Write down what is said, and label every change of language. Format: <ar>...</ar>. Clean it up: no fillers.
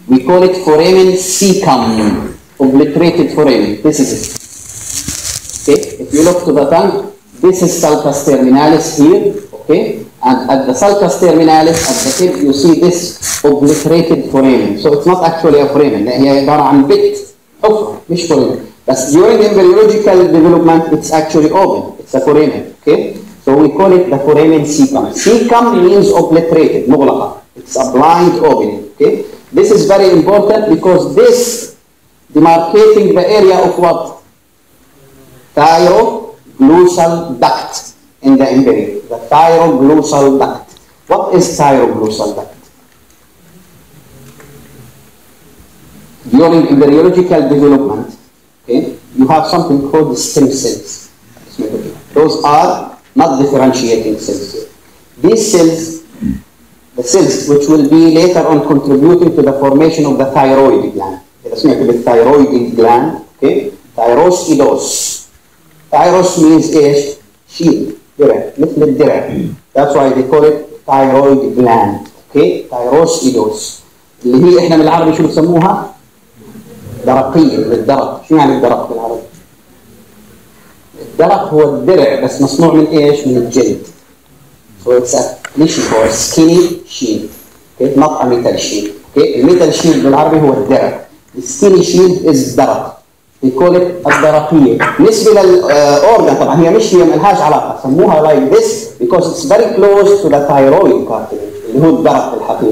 <en>We call it foramen cecum. Obliterated foramen. This is it. Okay? If you look to the tongue, this is sulcus terminalis here. Okay? And at the sulcus terminalis, at the tip, you see this obliterated foramen. So it's not actually a foramen.</en> <ar>هي عبارة عن bit حفرة مش foramen.</ar> <en>But during embryological development, it's actually open. It's a foramen. Okay? So we call it the foramen cecum. Cecum means obliterated,</en> <ar>مغلقة.</ar> <en>It's a blind opening. Okay? This is very important because this demarcating the area of what? Thyroglossal duct in the embryo. The thyroglossal duct. What is thyroglossal duct? During embryological development, okay, you have something called stem cells. Those are not differentiating cells. these cells, the cells which will be later on contributing to the formation of the thyroid gland. The thyroid gland, okay? Thyroidos. Thyros means</en> <ar>ايش؟ shield, درع, مثل الدرع.</ar> <en>That's why they call it thyroid gland. Okay? Thyroidos.</en> <ar>اللي هي احنا بالعربي شو بسموها؟ درقية، بالدرق. شو يعني الدرق بالعربي؟ الدرق هو الدرع بس مصنوع من ايش؟ من الجلد.</ar> <en>So it's a cliche or skinny shield. Okay? Not a metal shield. Okay?</en> <ar>الميتال shield بالعربي هو الدرع.</ar> <en>The skinny shield is الدرق. We call it الدرقية.</en> <ar>بالنسبة للأورجان طبعا هي مش هي ملهاش علاقة. سموها</ar> <en>like this because it's very close to the thyroid cartilage</en> <ar>اللي هو الدرق الحقيقي.</ar>